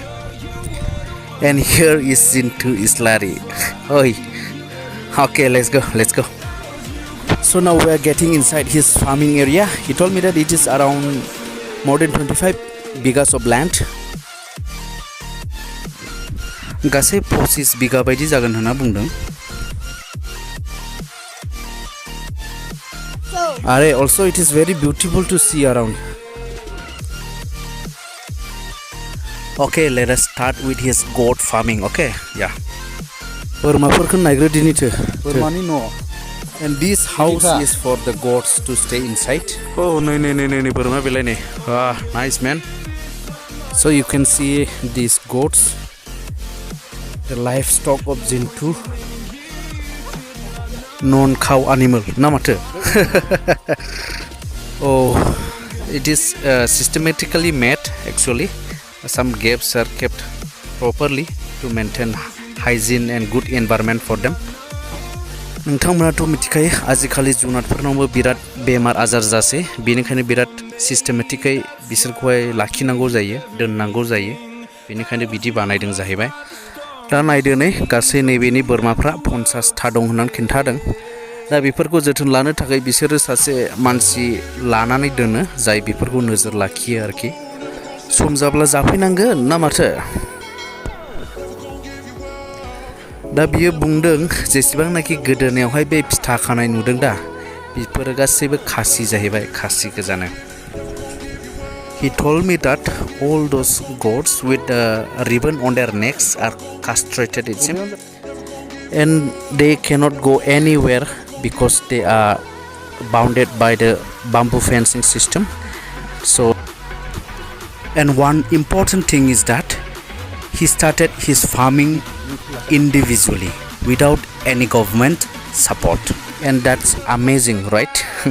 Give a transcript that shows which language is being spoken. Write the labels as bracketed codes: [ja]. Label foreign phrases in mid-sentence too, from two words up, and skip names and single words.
[en] And here is Zintu Islary. Oi. Okay, let's go. So now we are getting inside his farming area. He told me that it is around more than 25 bighas of land. [brx] Gasai 25 बिघा बायदि जागोन होनना बुंदों. [en] Are also it is very beautiful to see around. Okay, let us start with his goat farming. Okay, yeah. [brx] बोरमाफोरखौ नायग्रोदिनिथो. बोरमानि न'. [en] And this house is for the goats to stay inside. Oh, no, [brx] बोरमा बेलाय नै. [en] Ah, nice man. So you can see these goats, the livestock of Zintu. non-cow animal [brx] na mato. [en] Oh, it is systematically made actually. Some gaps are kept properly to maintain hygiene and good environment for them. [brx] नोंथांमोनाथ' मिथिखायो आजिखालि जुनारफोरनावबो बिराद बेमार आजार जासै बेनिखायनो बिराद सिस्टेमेटिकै बिसोरखौहाय लाखिनांगौ जायो दोननांगौ जायो बेनिखायनो बिदि बानायदों जाहैबाय दा नायदो नै गासै नैबेनि बोरमाफ्रा 50 था दं होननानै खिन्थादों दा बेफोरखौ जोथोन लानो थाखाय बिसोरो सासे मानसि लानानै दोनो जाय बेफोरखौ नोजोर लाखियो आरोखि सम जाब्ला जाफैनांगोन ना माथो दा बियो बुंदों जेसेबांनाखि गोदोनायावहाय बे फिथा खानाय नुदों दा बेफोरो गासैबो खासि जाहैबाय खासि गोजानो [en] He told me that all those goats with a ribbon on their necks are castrated it seems and they cannot go anywhere because they are bounded by the bamboo fencing system so and one important thing is that he started his farming individually without any government support and that's amazing right